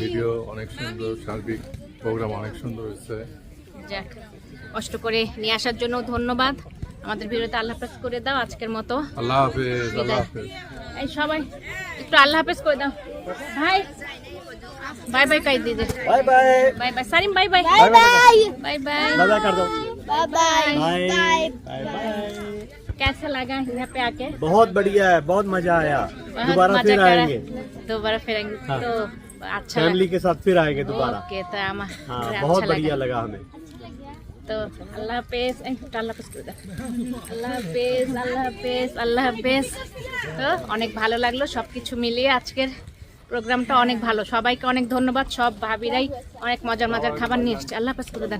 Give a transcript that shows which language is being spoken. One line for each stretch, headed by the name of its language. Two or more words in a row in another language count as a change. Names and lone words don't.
Bangla: ভিডিও অনেক সুন্দর, সার্বিক প্রোগ্রাম অনেক সুন্দর হয়েছে। যাক, কষ্ট করে নিয়ে আসার জন্য ধন্যবাদ। আমাদের ভিডিওতে আল্লাহ হাফেজ করে দাও আজকের মতো। আল্লাহ হাফেজ, আল্লাহ হাফেজ। এই সবাই একটু আল্লাহ হাফেজ করে দাও। ভাই
English: bye bye
Bangla: কাই দিদি।
English: bye bye bye bye सारिम, bye bye bye bye bye bye
Hindi: बाय कर दो
English: bye bye बाय बाय बाय।
Hindi: कैसा लगा यहाँ पे आके? बहुत बढ़िया है, बहुत मजा आया। बहुत दोबारा मजा फिर करा। आएंगे, दोबारा फिर आएंगे हाँ। तो अच्छा फैमिली के साथ फिर आएंगे दोबारा। ओके, तो हाँ, अच्छा बहुत लगा। बढ़िया लगा हमें।
Bangla: তো আল্লাহ হাফেজ। আল্লাহ হাফেজ করে দাও। আল্লাহ হাফেজ, আল্লাহ হাফেজ, আল্লাহ হাফেজ। তো অনেক ভালো লাগলো সব কিছু মিলিয়ে আজকের প্রোগ্রামটা অনেক ভালো। সবাইকে অনেক ধন্যবাদ, সব ভাবিরাই অনেক মজার মজার খাবার নিয়ে এসছে। আল্লাহ হাফেজ করে দেন।